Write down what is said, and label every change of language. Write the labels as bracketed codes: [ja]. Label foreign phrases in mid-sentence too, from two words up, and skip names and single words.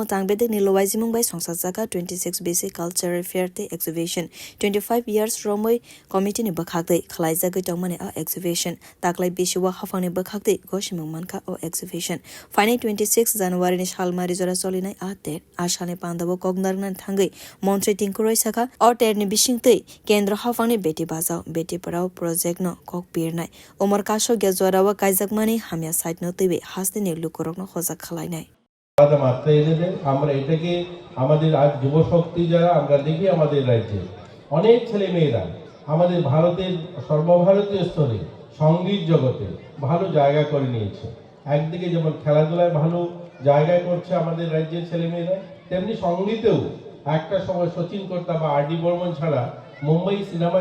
[trp] tangbedekni lowaijimung bai songsajak 26 BC [en] cultural fair [trp] te exhibition 25 years romoi committee ni bakhakdei khlaijagai tongmani a exhibition taklai bisiwa hafangni bakhakdei goshimung manka o exhibition faini 26 January ni salmari jora jolinai a ter asani pandabo kognaran thangai mantri tingkuroi saka o terni bisingtei kendra hafangni [hi] beti bajao beti parao [trp] project no kok pirnai umar kaso gejwarawa kaijakmani hamya site no tebe hasdini lukorokno hojak khlainai [bn] আলাদা মাত্রা এনে দেন আমরা এটাকে আমাদের আজ যুব শক্তি যারা আমরা দেখি আমাদের রাজ্যে অনেক ছেলে মেয়েরা আমাদের ভারতের সর্বভারতীয় স্তরে সঙ্গীত জগতে ভালো জায়গা করে নিয়েছে একদিকে যেমন খেলাধুলায় ভালো জায়গা করছে আমাদের রাজ্যের ছেলে মেয়েরা তেমনি সঙ্গীতেও একটা সময় সচিন কর্তা বা আর ডি বর্মন ছাড়া মুম্বাই সিনেমা